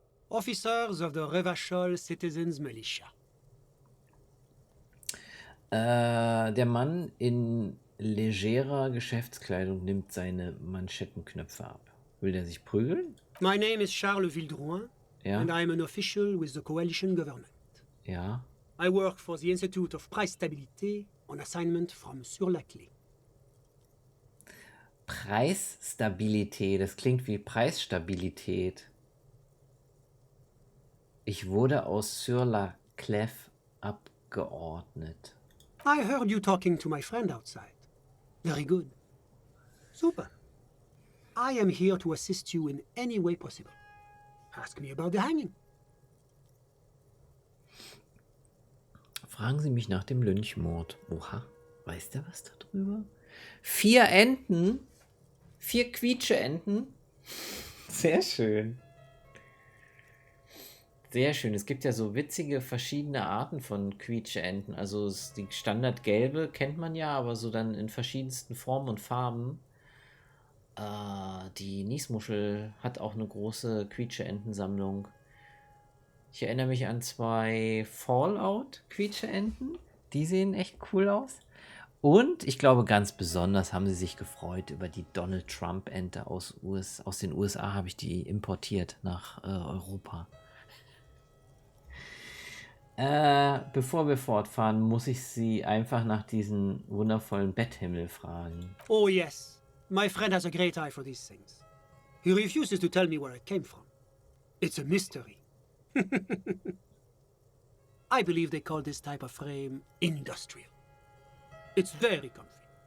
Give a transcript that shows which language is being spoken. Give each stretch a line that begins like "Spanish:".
English: Officers of the Revachol Citizens Militia.
German: Der Mann in legerer Geschäftskleidung nimmt seine Manschettenknöpfe ab. Will der sich prügeln?
English: My name is Charles Vildrouin,
German: Ja.
English: and I am an official with the coalition government.
German: Ja.
English: I work for the Institute of Price Stability on assignment from Sur-la-Clé.
German: Preisstabilität, das klingt wie Preisstabilität. Ich wurde aus Sur-la-Clé abgeordnet.
English: I heard you talking to my friend outside. Very good. Super. I am here to assist you in any way possible. Ask me about the hanging.
German: Fragen Sie mich nach dem Lynchmord. Oha, weiß der was darüber? 4 Enten. 4 Quietsche-Enten. Sehr schön. Sehr schön. Es gibt ja so witzige verschiedene Arten von Quietsche-Enten. Also die Standardgelbe kennt man ja, aber so dann in verschiedensten Formen und Farben. Die Niesmuschel hat auch eine große Quietsche-Enten-Sammlung. Ich erinnere mich an 2 Fallout-Quietsche-Enten. Die sehen echt cool aus. Und ich glaube, ganz besonders haben sie sich gefreut über die Donald Trump-Ente aus den USA, habe ich die importiert nach Europa. Bevor wir fortfahren, muss ich Sie einfach nach diesem wundervollen Betthimmel fragen.
English: Oh yes, my friend has a great eye for these things. He refuses to tell me where it came from. It's a mystery. I believe they call this type of frame industrial. It's very comfy.